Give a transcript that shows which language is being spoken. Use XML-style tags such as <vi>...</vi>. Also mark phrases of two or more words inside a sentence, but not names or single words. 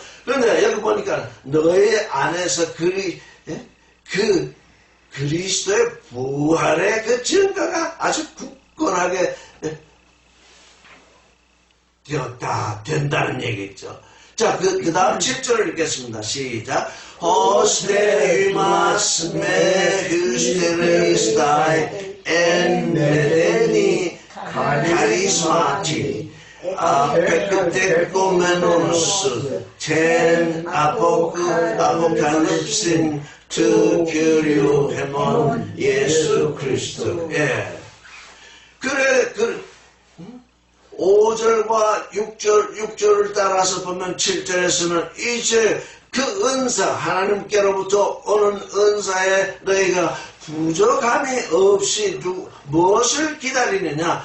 <ko>그런데 여기 보니까 너의 안에서 그리스도의 부활의 그 증거가 아주 굳건하게 된다는 얘기죠. 자, 그 다음 7절을 읽겠습니다. 시작.</ko> <el>ὥστε ὑμᾶς μὴ ὑστερεῖσθαι ἐν μηδενὶ χαρίσματι ἀπεκδεχομένους τὴν ἀποκάλυψιν τοῦ κυρίου ἡμῶν</el> <ko>예수 그리스도. 예. 그래, 5절과 6절을 따라서 보면 7절에서는 이제 그 은사, 하나님께로부터 오는 은사에 너희가 부족함이 없이 무엇을 기다리느냐?</ko>